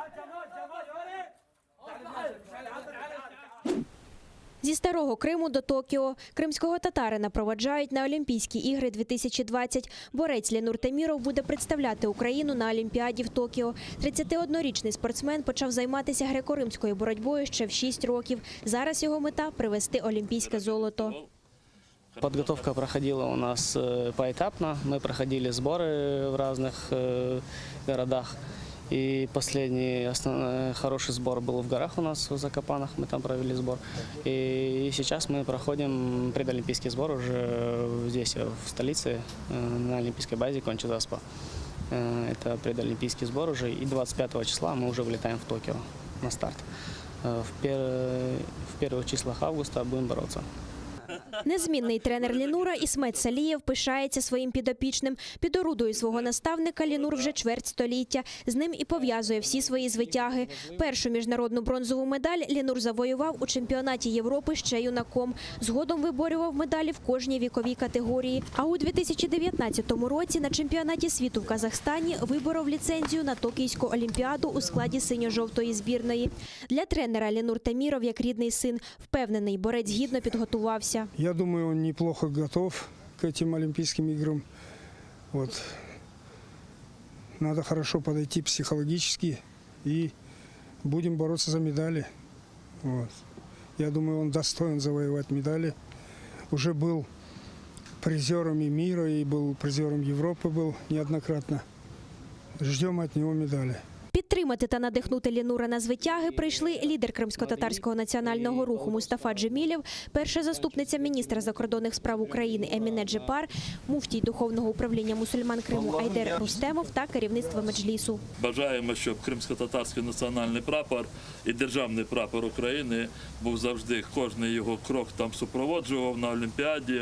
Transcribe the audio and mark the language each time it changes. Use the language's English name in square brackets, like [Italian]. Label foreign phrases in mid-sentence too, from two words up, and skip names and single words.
[Ukrainian] Зі Старого Криму до Токіо кримського татарина проваджають на Олімпійські ігри 2020. Борець Ленур Теміров буде представляти Україну на Олімпіаді в Токіо. 31-річний спортсмен почав займатися греко-римською боротьбою ще в 6 років. Зараз його мета – привезти олімпійське золото. [Russian] Подготовка проходила у нас поэтапно. Мы проходили сборы в разных городах. И последний хороший сбор был в горах у нас, в Закопанах, мы там провели сбор. И сейчас мы проходим предолимпийский сбор уже здесь, в столице, на олимпийской базе Кончи-Заспа. Это предолимпийский сбор уже, и 25 числа мы уже вылетаем в Токио на старт. В первых числах августа будем бороться. [Ukrainian] Незмінний тренер Ленура Ісмет Салієв пишається своїм підопічним. Під орудою свого наставника Ленур вже чверть століття. З ним і пов'язує всі свої звитяги. Першу міжнародну бронзову медаль Ленур завоював у чемпіонаті Європи ще юнаком. Згодом виборював медалі в кожній віковій категорії. А у 2019 році на чемпіонаті світу в Казахстані виборов ліцензію на Токійську олімпіаду у складі синьо-жовтої збірної. Для тренера Ленур Теміров як рідний син. Впевнений, борець гідно підготувався. [Russian] Я думаю, он неплохо готов к этим Олимпийским играм. Вот. Надо хорошо подойти психологически и будем бороться за медали. Вот. Я думаю, он достоин завоевать медали. Уже был призером и мира, и был призером Европы был неоднократно. Ждем от него медали. [Ukrainian] Підтримати та надихнути Лінура на звитяги прийшли лідер кримсько-татарського національного руху Мустафа Джемілєв, перша заступниця міністра закордонних справ України Еміне Джепар, муфтій Духовного управління мусульман Криму Айдер Рустемов та керівництво меджлісу. Бажаємо, щоб кримсько-татарський національний прапор і державний прапор України був завжди, кожний його крок там супроводжував на Олімпіаді.